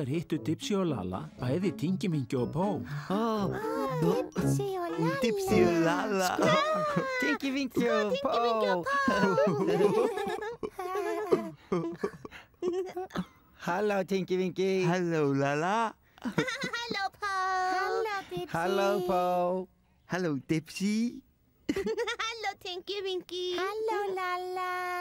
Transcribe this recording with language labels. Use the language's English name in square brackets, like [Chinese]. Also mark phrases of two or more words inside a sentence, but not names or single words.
[Icelandic] hittu Dipsy og Lalla bæði Tinky Winky og Pó. Dipsy og Lalla! Tinky Winky og Pó. Hallo, Tinky Winky. Hallo, Lalla. Hallo, Pó! Hallo, Dipsy! Hallo, Pó. Hallo, Dipsy. Hallo, Tinky Winky! Hallo, Lalla!